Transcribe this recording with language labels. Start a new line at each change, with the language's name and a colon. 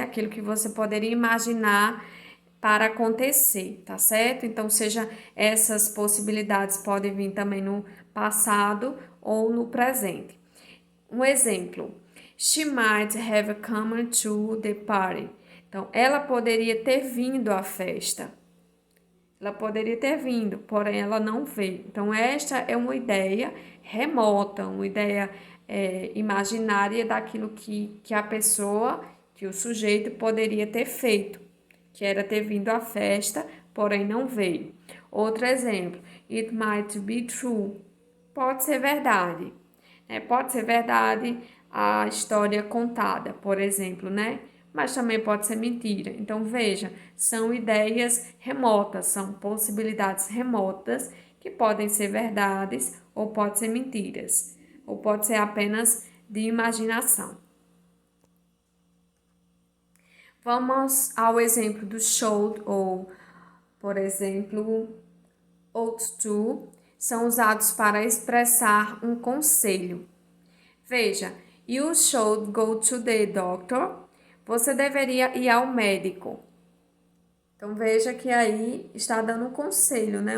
Portuguese: Aquilo que você poderia imaginar para acontecer, tá certo? Então, seja essas possibilidades podem vir também no passado ou no presente. Um exemplo:
English: She might have come to the party.
Portuguese: Então, ela poderia ter vindo à festa. Ela poderia ter vindo, porém ela não veio. Então, esta é uma ideia remota, uma ideia imaginária daquilo que a pessoa, que o sujeito poderia ter feito, que era ter vindo à festa, porém não veio. Outro exemplo:
English: It might be true.
Portuguese: Pode ser verdade. Pode ser verdade a história contada, por exemplo, né? Mas também pode ser mentira. Então, veja, são ideias remotas, são possibilidades remotas que podem ser verdades ou podem ser mentiras, ou pode ser apenas de imaginação. Vamos ao exemplo do should ou, por exemplo, ought to, são usados para expressar um conselho.
English: Veja, you should go to the doctor.
Portuguese: Você deveria ir ao médico. Então, veja que aí está dando um conselho, né?